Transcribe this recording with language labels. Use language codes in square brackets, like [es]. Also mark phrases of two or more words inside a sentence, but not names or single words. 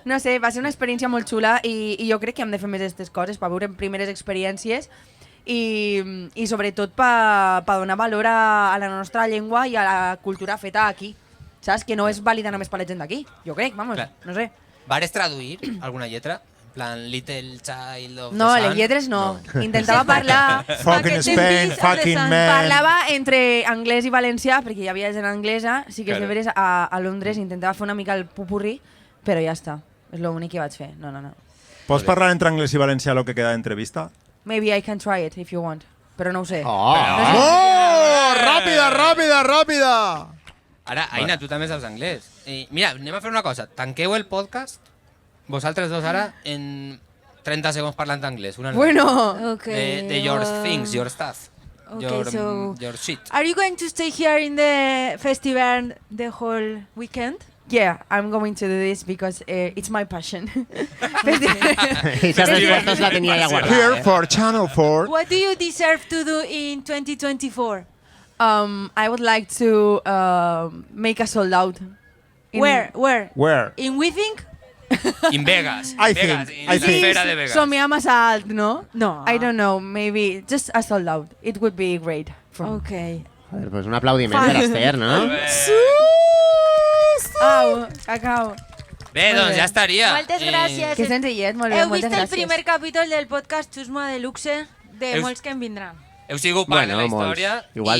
[ca] No sé, va ser una experiència molt xula i jo crec que hem de fer més aquestes coses per veure primeres experiències i sobretot per donar valor a la nostra llengua i a la cultura feta aquí. Saps? Que no és vàlida només per la gent d'aquí. Jo crec, vamos, Clar. no sé. Vares traduir alguna lletra? En plan, Little Child of No, the les Sun? lletres no. Intentava parlar... [en] Fucking Spain, fucking man. [ca] Parlava entre anglès i valencià, perquè hi havia gent anglesa, sí que és Claro. de veres a Londres, intentava fer una mica el pupurri, però ja està. És l'únic que vaig fer. No. Pots parlar entre anglès i valencià [es] lo que [ca] queda d'entrevista? [en] Maybe I can try it if you want, [ca] però no ho sé. Oh! [es] ¡Oh! ¡Rápida, rápida, rápida! [ca] Ara, Aina, tu també saps anglès. Mira, anem a fer una cosa. Tanqueu el podcast, vosaltres dos ara, en 30 segons parlant anglès. Una Bueno, [en] Okay. de your things, your stuff. Okay, Your shit. Are you going to stay here in the festival the whole weekend? yeah, I'm going to do this because it's my passion. [ca] Esa resposta la tenia ja guardada. [en] Here for Channel 4. What do you deserve to do in 2024? I would like to make a sold out. in- Where? Where? In Withing? In Vegas. I [ca] Vegas, [en] think- [ca] en [en] I [ca] la [en] think- [ca] esfera de Vegas. Somiar massa alt, no? No. [en] I don't know, maybe just a sold out. It would be great. For me. Okay. [es] Joder, pues [ca] un aplaudiment per Esther, no? Au, cacao. Bé, doncs ja estaria. Moltes gràcies. Que senzillet, molt bé, Heu moltes vist el gràcies. primer capítol del podcast Xusma de Luxe de Heus- molts que en vindran. Heu sigut part de la molts. història. Igual